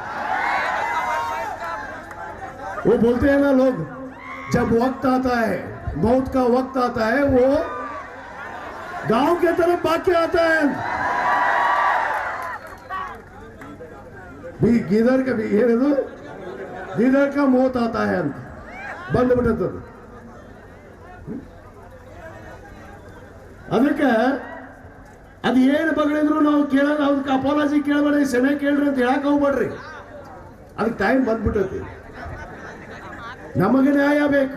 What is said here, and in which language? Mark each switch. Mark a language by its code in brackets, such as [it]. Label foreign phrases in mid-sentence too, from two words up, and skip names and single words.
[hi] वो बोलते हैं ना लोग, जब वक्त आता है, मौत का वक्त आता है, वो गांव के तरफ भाग के आता है. भी गिदर का भी गिदर का मौत आता है [kn] ಅಂತ ಬಂದ್ಬಿಟ್ಟದ್ದು. ಅದಕ್ಕೆ ಅದು ಏನು ಬಗಳಿದ್ರು ನಾವು ಕೇಳೋದು, ಅದಕ್ಕೆ ಅಪಾಲಜಿ ಕೇಳಬೇಡ್ರಿ, ಕ್ಷಮೆ ಕೇಳ್ರಿ ಅಂತ ಹೇಳಕ್ ಹೋಗ್ಬೇಡ್ರಿ. ಅದಕ್ಕೆ ಟೈಮ್ ಬಂದ್ಬಿಟ್ಟೈತಿ. ನಮಗೆ ನ್ಯಾಯ ಬೇಕು.